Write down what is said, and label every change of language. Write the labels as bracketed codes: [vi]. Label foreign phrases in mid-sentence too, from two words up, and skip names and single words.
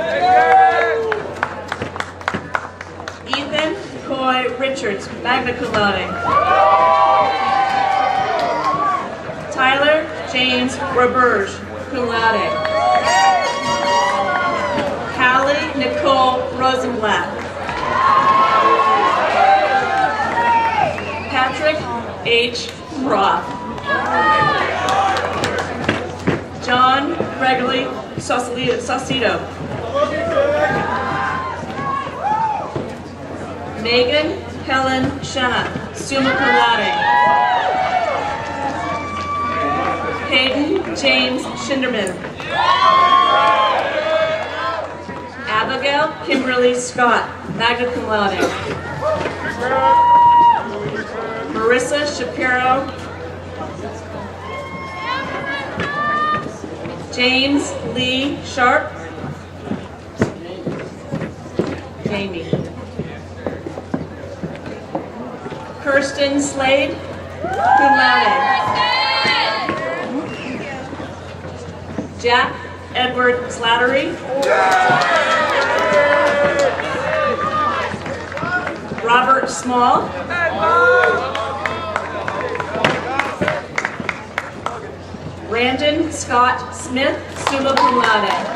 [en] Ethan Coy Richards, [la] magna cum laude. [en] Tyler James Roberge, [la] cum laude. [en] Hallie Nicole Rosenblatt. Patrick H. Roth. John Gregory Saucedo. Megan Helen Shanna, [la] summa cum laude. [en] Hayden James Schinderman. Abigail Kimberly Scott, [la] magna cum laude. [en] Marissa Shapiro. James Lee Sharp. Jamie. Kirsten Slade, [la] cum laude. [en] Jack Edward Slattery. Robert Small. Brandon Scott Smith, [la] summa cum laude.